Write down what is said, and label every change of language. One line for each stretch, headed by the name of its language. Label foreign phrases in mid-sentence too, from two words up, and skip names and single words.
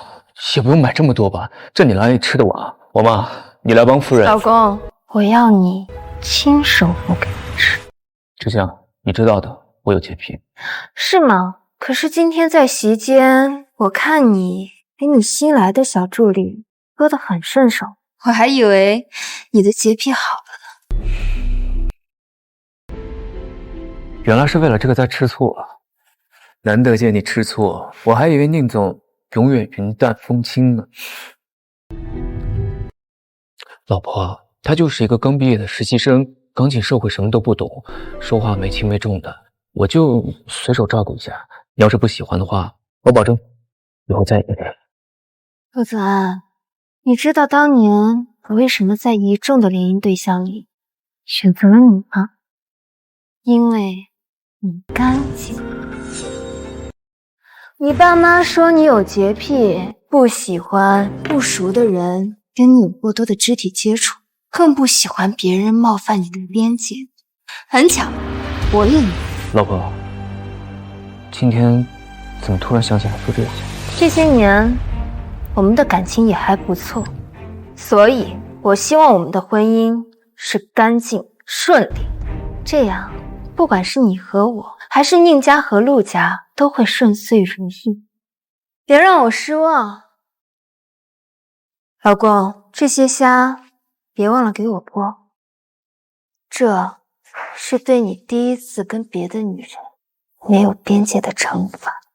Chinese: 也不用買這麼多吧，這你哪裡吃得完？王媽，你來幫夫人。老公，我要你親手剝給我吃。芷香，你知道的，我有潔癖。是嗎？可是今天在席間，我看你給你新來的小助理割得很順手，我還以為你的潔癖好了呢。原來是為了這個在吃醋啊！難得見你吃醋，我還以為寧總永遠雲淡風輕呢。老婆，他就是一個剛畢業的實習生，剛進社會什麼都不懂，說話沒輕沒重的，我就隨手照顧一下。你要是不喜歡的話，我保證以後再也不給。陸子安，你知道当年我为什么在一众的联姻对象裡選擇了你嗎？因為你乾淨。你爸媽說你有潔癖，不喜歡不熟的人跟你有過多的肢體接觸，更不喜歡別人冒犯你的邊界。很巧，我應你。老婆，今天怎麼突然想起來做這些？這些年，我們的感情也還不錯，所以我希望我們的婚姻是乾淨順利，這樣不管是你和我，還是寧家和陸家，都會順遂如意。別讓我失望，老公，這些蝦別忘了給我剝，這是對你第一次跟別的女人沒有邊界的懲罰。